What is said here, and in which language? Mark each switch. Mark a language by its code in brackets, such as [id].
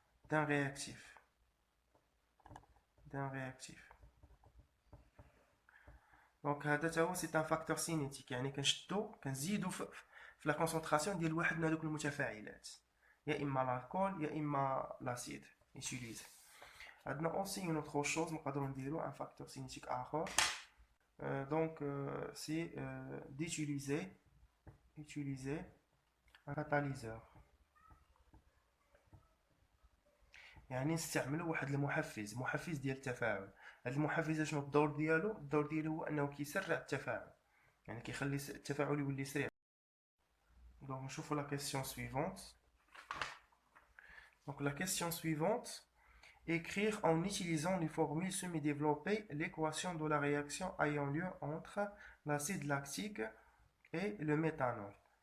[fr] D'un réactif. Donc, c'est un facteur cinétique. [ar] يعني كنزيدوا في la concentration ديال واحد من هذوك المتفاعلات. يا إما l'alcool يا إما l'acide utilisé. عندنا [fr] aussi une autre chose [ar] نقدروا نديروا un facteur cinétique آخر. [fr] Donc, c'est d'utiliser un catalyseur. [ar] يعني نستعملوا واحد محفز ديال التفاعل. هذا المحفز شنو الدور ديالو هو انه كيسرع التفاعل، يعني كيخلي التفاعل يولي سريع. دونك نشوفوا [fr] la question suivante. Donc la question suivante, écrire en utilisant les formules semi-développées l'équation de la réaction ayant lieu entre l'acide lactique et le méthanol.